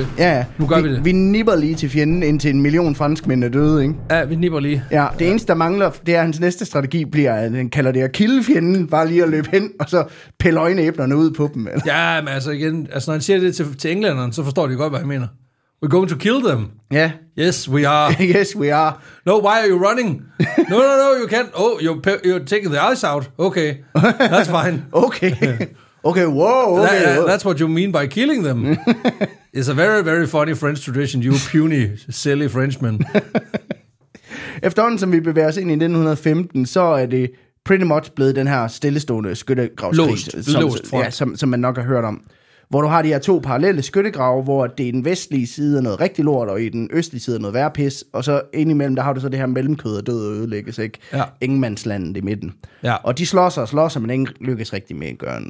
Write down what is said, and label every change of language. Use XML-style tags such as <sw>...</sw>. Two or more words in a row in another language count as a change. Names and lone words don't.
<da>Ja, nu gør vi det. Vi nipper lige til fjenden, indtil 1 million franskmænd er døde, ikke? Ja, vi nipper lige. Ja, det eneste, der mangler, det er, at hans næste strategi bliver, at han kalder det at kilde fjenden, bare lige at løbe hen, og så pille øjenæblerne ud på dem. Eller? Ja, men altså igen, når han siger det til englænderne, så forstår de godt, hvad han mener.</da> <en>We're going to kill them.</en> <da>Ja.</da> <en>Yes, we are. Yes, we are. No, why are you running? No, you can't. Oh, you're taking the eyes out. Okay, that's fine. Okay. Okay, wow. Okay. That's what you mean by killing them. It's a very, very funny French tradition, you puny, silly Frenchman.</en> <da>Efterhånden, som vi bevæger os ind i 1915, så er det</da> <en>pretty much</en> <da>blevet den her stillestående skyttegravskrig, som man nok har hørt om. Hvor du har de her 2 parallelle skyttegrave, hvor det er den vestlige side er noget rigtig lort, og i den østlige side er noget værre pis, og så indimellem, der har du så det her mellemkød og død og ødelægges, ikke? Ja. Ingenmandslandet i midten. Ja. Og de slås, men ingen lykkes rigtig med at gøre noget.</da>